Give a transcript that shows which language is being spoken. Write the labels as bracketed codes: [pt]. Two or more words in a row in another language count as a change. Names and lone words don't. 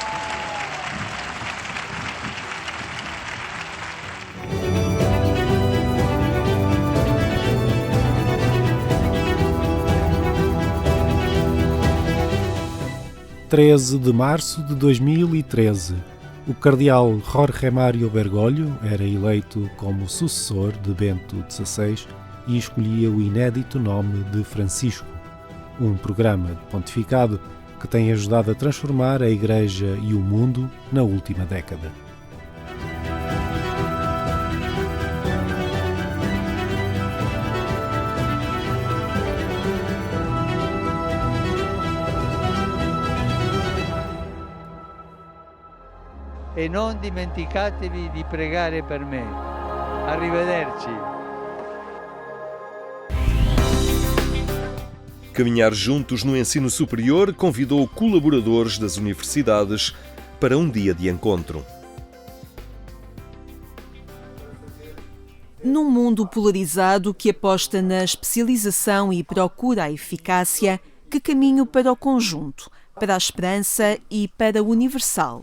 [pt] 13 de março de 2013, o cardeal Jorge Mário Bergoglio era eleito como sucessor de Bento XVI e escolhia o inédito nome de Francisco, um programa de pontificado que tem ajudado a transformar a Igreja e o mundo na última década. [it] E non dimenticatevi di pregare per me. Arrivederci. [pt] Caminhar Juntos no Ensino Superior convidou colaboradores das universidades para um dia de encontro. Num mundo polarizado que aposta na especialização e procura a eficácia, que caminho para o conjunto, para a esperança e para o universal?